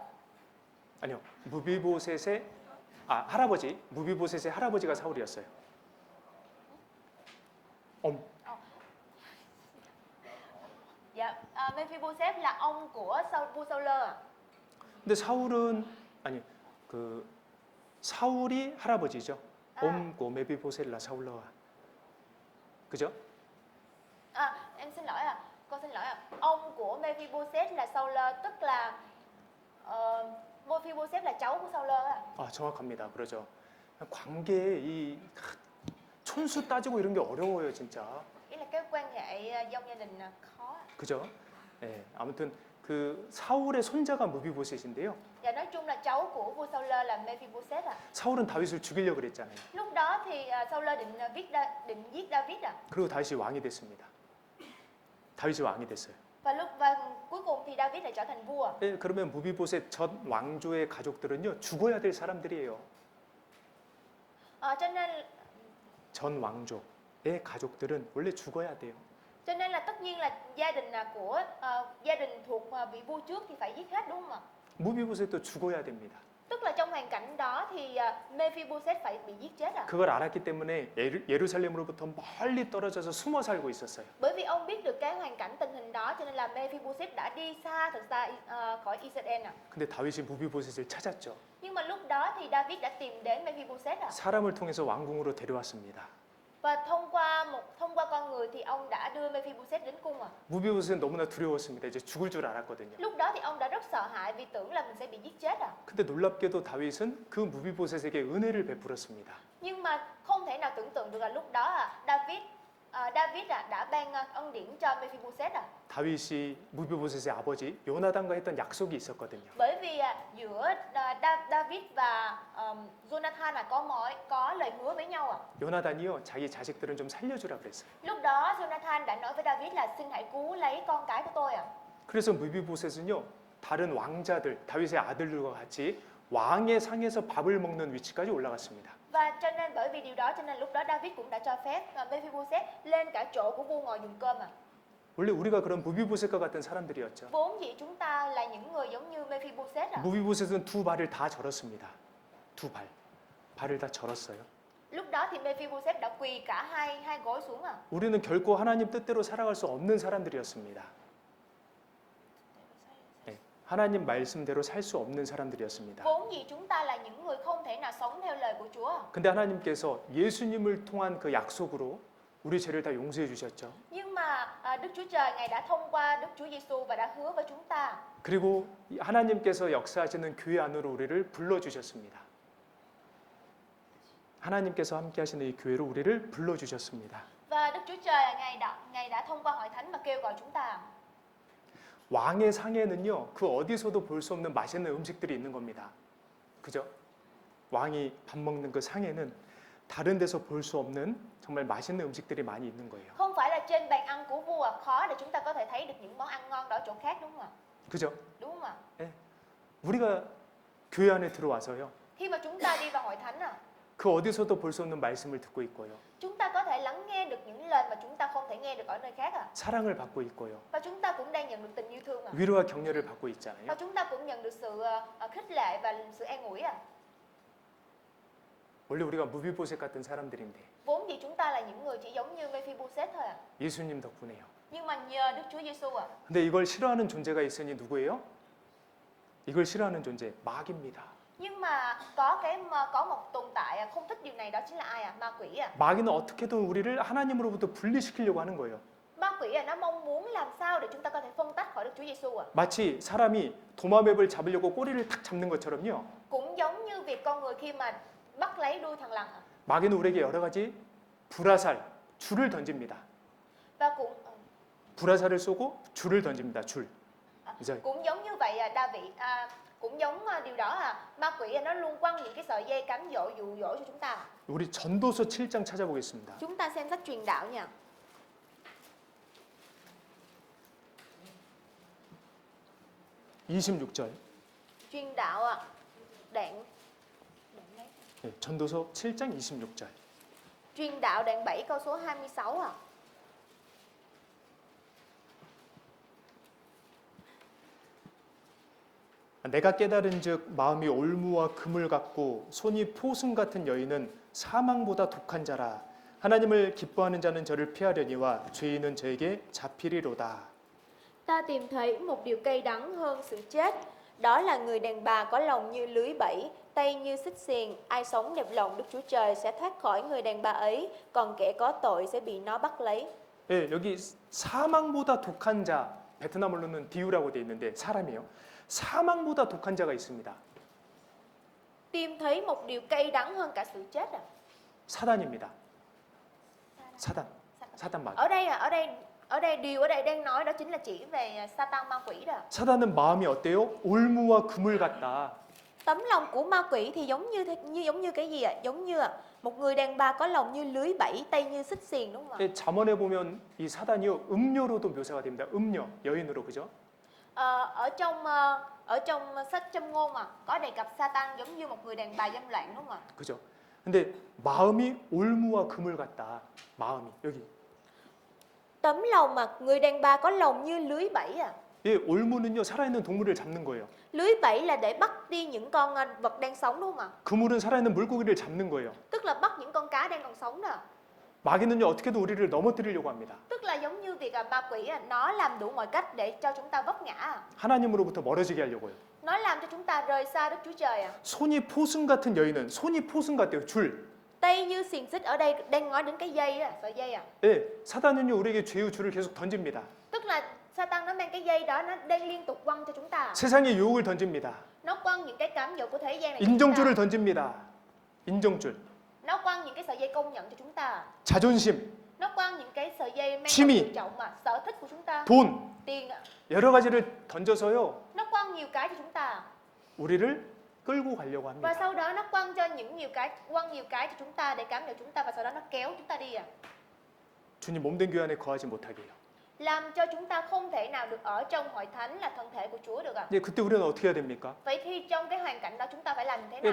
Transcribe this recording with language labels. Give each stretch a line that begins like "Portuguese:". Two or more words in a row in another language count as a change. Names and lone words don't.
Korean: 아니요, 무비보셋의 할아버지, 무비보셋의 할아버지가 사울이었어요.
Vietnamese: Dạ, Mephibosheth là ông của vua Saul ạ.
Korean: 근데 사울이 할아버지죠.
Vietnamese: Ông của Mephibosheth là Saul ạ.
Korean: 그죠?
Vietnamese: Em xin lỗi ạ. Con xin lỗi ạ. Ông của Mephibosheth là Saul, tức là Mephibosheth là cháu của Saul ạ.
Korean: 정확합니다. 그러죠. 관계에 이 촌수 따지고 이런 게 어려워요, 진짜.
Vietnamese: Ý là cái quan hệ trong gia đình khó.
Korean: 그죠? 예, 아무튼 그 사울의 손자가 무비보셋인데요.
Vietnamese: Và nói chung là cháu của vua Saul là Mephibosheth ạ.
Korean: 사울은 다윗을 죽이려고 그랬잖아요.
Vietnamese: Lúc đó thì Saul định giết David ạ.
Korean: 그리고 다윗이 왕이 됐습니다. 다윗이 왕이 됐어요.
Vietnamese: Và cuối cùng thì David lại trở thành vua.
Korean: 예, 그러면 무비보셋 전 왕조의 가족들은요 죽어야 될 사람들이에요.
Vietnamese: Cho nên
Korean: 전 왕조의 가족들은 원래 죽어야 돼요.
Vietnamese: tất nhiên là gia đình gia đình thuộc vị vua trước thì phải giết hết đúng không ạ?
Korean: 무비보셋도 죽어야 됩니다.
Vietnamese: Tức là trong hoàn cảnh đó thì Mephibosheth phải bị giết chết ạ.
Korean: 그걸 알았기 때문에 예루살렘으로부터 멀리 떨어져서 숨어 살고 있었어요.
Vietnamese: Bởi vì ông biết được cái hoàn cảnh tình hình đó cho nên là Mephibosheth đã đi xa thật xa khỏi Israel ạ.
Korean: 근데 다윗이 무비보셋을 찾았죠.
Vietnamese: Nhưng mà lúc đó thì David đã tìm đến Mephibosheth ạ.
Korean: 사람을 통해서 왕궁으로 데려왔습니다.
Vietnamese: Và thông qua con người thì ông đã đưa Mephibosheth đến cung ạ.
Korean: 무비보셋은 너무나 두려웠습니다. 이제 죽을 줄 알았거든요.
Vietnamese: Lúc đó thì ông đã rất sợ hãi vì tưởng là mình sẽ bị giết chết ạ.
Korean: 근데 놀랍게도 다윗은 그 무비보셋에게 은혜를 베풀었습니다.
Vietnamese: Nhưng mà không thể nào tưởng tượng được là lúc đó David David đã ban ân điển cho Mephibosheth
Korean: 다윗이 무비보셋의 아버지 요나단과 했던 약속이 있었거든요.
Vietnamese: bởi vì giữa David và Jonathan có lời hứa với nhau
Korean: 요나단이요 자기 자식들은 좀 살려주라 그랬어요.
Vietnamese: Lúc đó Jonathan đã nói với David là xin hãy cứu lấy con cái của tôi
Korean: 그래서 무비보셋은요 다른 왕자들 다윗의 아들들과 같이 왕의 상에서 밥을 먹는 위치까지 올라갔습니다.
Vietnamese: Và cho nên bởi vì điều đó cho nên lúc đó David cũng đã cho phép Mephibosheth lên cả chỗ của vua ngồi dùng cơm
Korean: 원래 우리가 그런 무비보셋과 같은 사람들이었죠.
Vietnamese: Vốn dĩ chúng ta là những người giống như Mephibosheth
Korean: 무비보셋은 두 발을 다 절었습니다. 두 발, 발을 다 절었어요.
Vietnamese: Lúc đó thì Mephibosheth đã quỳ cả hai gối xuống
Korean: 우리는 결코 하나님 뜻대로 살아갈 수 없는 사람들이었습니다. 네, 하나님 말씀대로 살 수 없는 사람들이었습니다.
Vietnamese: Vốn dĩ chúng ta là những người không thể nào sống theo lời của Chúa
Korean: 근데 하나님께서 예수님을 통한 그 약속으로 우리 죄를 다 용서해 주셨죠.
Vietnamese: Nhưng mà Đức Chúa Trời Ngài đã thông qua Đức Chúa Giêsu và đã hứa với chúng ta
Korean: 그리고 하나님께서 역사하시는 교회 안으로 우리를 불러 주셨습니다. 하나님께서 함께 하시는 이 교회로 우리를 불러 주셨습니다.
Vietnamese: Và Đức Chúa Trời Ngài đã thông qua hội thánh mà kêu gọi chúng ta
Korean: 왕의 상에는요 그 어디서도 볼 수 없는 맛있는 음식들이 있는 겁니다. 그죠? 왕이 밥 먹는 그 상에는 다른 데서 볼 수 없는 정말 맛있는 음식들이 많이 있는 거예요.
Vietnamese: Không phải là trên bàn ăn của vua khó để chúng ta có thể thấy được những món ăn ngon đó ở chỗ khác đúng không ạ?
Korean: 그죠?
Vietnamese: Đúng không ạ?
Korean: 우리가 교회 안에 들어와서요
Vietnamese: Khi mà chúng ta đi vào hội thánh
Korean: 그 어디서도 볼 수 없는 말씀을 듣고 있고요.
Vietnamese: chúng ta có thể lắng nghe được những lời mà chúng ta không thể nghe được ở nơi khác
Korean: 사랑을 받고 있고요.
Vietnamese: Và chúng ta cũng đang nhận được tình yêu thương
Korean: 위로와 격려를 받고
Vietnamese: Và
Korean: 있잖아요.
Vietnamese: chúng ta cũng nhận được sự khích lệ và sự an ủi
Korean: 원래 우리가 무비보셋 같은 사람들인데
Vietnamese: Vốn dĩ chúng ta là những người chỉ giống như Mephibosheth thôi
Korean: 예수님 덕분에요.
Vietnamese: Nhưng mà nhờ Đức Chúa Giêsu
Korean: 근데 이걸 싫어하는 존재가 있으니 누구예요? 이걸 싫어하는 존재 마귀입니다.
Vietnamese: Nhưng mà có một tồn tại không thích điều này đó chính là ai Ma quỷ
Korean: 마귀는 어떻게든 우리를 하나님으로부터 분리시키려고 하는 거예요.
Vietnamese: Ma quỷ nó mong muốn làm sao để chúng ta có thể phân tách khỏi Đức Chúa Giêsu
Korean: 마치 사람이 도마뱀을 잡으려고 꼬리를 탁 잡는 것처럼요.
Vietnamese: Cũng giống như việc con người khi mà bắt lấy đuôi thằn lằn
Korean: 마귀는 우리에게 여러 가지 불화살, 줄을 던집니다.
Vietnamese: Và cũng
Korean: 불화살을 쏘고 줄을 던집니다. 줄. 이제
Vietnamese: cũng giống như vậy cũng giống điều đó ma quỷ nó luôn quăng những cái sợi dây cám dỗ dụ dỗ cho chúng ta
Korean: 우리 전도서 7장 찾아보겠습니다.
Vietnamese: Chúng ta xem sách truyền đạo nha
Korean: 26절.
Vietnamese: Truyền đạo đoạn
Korean: 네, 전도서 7장 26절.
Vietnamese: Truyền đạo đoạn 7 câu số 26
Korean: 내가 깨달은즉 마음이 올무와 금을 같고 손이 포승 같은 여인은 사망보다 독한 자라. 하나님을 기뻐하는 자는 저를 피하려니와 죄인은 저에게 잡히리로다.
Vietnamese: Ta tìm thấy một điều cay đắng hơn sự chết. Đó là người đàn bà có lòng như lưới bẫy, tay như xích xiềng. Ai sống đẹp lòng Đức Chúa Trời sẽ thoát khỏi người đàn bà ấy, còn kẻ có tội sẽ bị nó bắt lấy.
Korean: 예, 여기 사망보다 독한 자, 베트남어로는 디우라고 돼 있는데 사람이에요. 사망보다 독한 자가 있습니다.
Vietnamese: Tìm thấy một điều cay đắng hơn cả sự chết
Korean: 사단입니다. 사단 마귀.
Vietnamese: Ở đây điều ở đây đang nói đó chính là chỉ về Satan ma quỷ đó.
Korean: 사단은 마음이 어때요? 올무와 금을 같다.
Vietnamese: Tấm lòng của ma quỷ thì giống như cái gì ạ? Giống như một người đàn bà có lòng như lưới bẫy, tay như xích xiềng đúng không ạ?
Korean: 예, 잠언에 보면 이 사단이요 음녀로도 묘사가 됩니다. 음녀, 여인으로 그죠?
Vietnamese: Ở trong sách Châm Ngôn có đề cập Satan giống như một người đàn bà dâm loạn đúng không ạ?
Korean: 그죠? 근데 마음이 올무와 금을 같다. 마음이 여기.
Vietnamese: Tấm lòng mà người đàn bà có lòng như lưới bẫy
Korean: 예, 올무는요 살아있는 동물을 잡는 거예요.
Vietnamese: Lưới bẫy là để bắt đi những con vật đang sống đúng không ạ?
Korean: 그물은 살아있는 물고기를 잡는 거예요.
Vietnamese: Tức là bắt những con cá đang còn sống đó.
Korean: 마귀는요 어떻게든 우리를 넘어뜨리려고 합니다.
Vietnamese: Tức là giống như việc ma quỷ nó làm đủ mọi cách để cho chúng ta vấp ngã.
Korean: 하나님으로부터 멀어지게 하려고요.
Vietnamese: Nó làm cho chúng ta rời xa Đức Chúa Trời
Korean: 손이 포승 같은 여인은 손이 포승 같대요. 줄.
Vietnamese: Tay như xiềng xích ở đây đang nói đến cái dây sợi dây
Korean: 예, 사단은요 우리에게 죄의 줄을 계속 던집니다.
Vietnamese: Tức là Satan nó mang cái dây đó nó đang liên tục quăng cho chúng ta.
Korean: 세상의 유혹을 던집니다.
Vietnamese: Nó quăng những cái cám dỗ của thế gian này.
Korean: 인정줄을 던집니다. 인정줄.
Vietnamese: Nó quăng những cái sợi dây công nhận cho chúng ta.
Korean: 자존심.
Vietnamese: Nó quăng những cái sợi dây mang
Korean: 취미.
Vietnamese: tầm tự trọng mà, sở thích của chúng ta,
Korean: 돈,
Vietnamese: tiền ạ.
Korean: 여러 가지를 던져서요.
Vietnamese: Nó quăng nhiều cái cho chúng ta.
Korean: 우리를 끌고 가려고
Vietnamese: Và
Korean: 합니다.
Vietnamese: sau đó nó quăng nhiều cái cho chúng ta để cám dỗ chúng ta, và sau đó nó kéo chúng ta đi ạ.
Korean: 주님 몸된 교회 안에 거하지 못하게 해요.
Vietnamese: Làm cho chúng ta không thể nào được ở trong hội thánh là thân thể của Chúa được ạ.
Korean: 예, 그때 우리는 어떻게 해야 됩니까?
Vietnamese: Vậy thì trong cái hoàn cảnh đó chúng ta phải làm như thế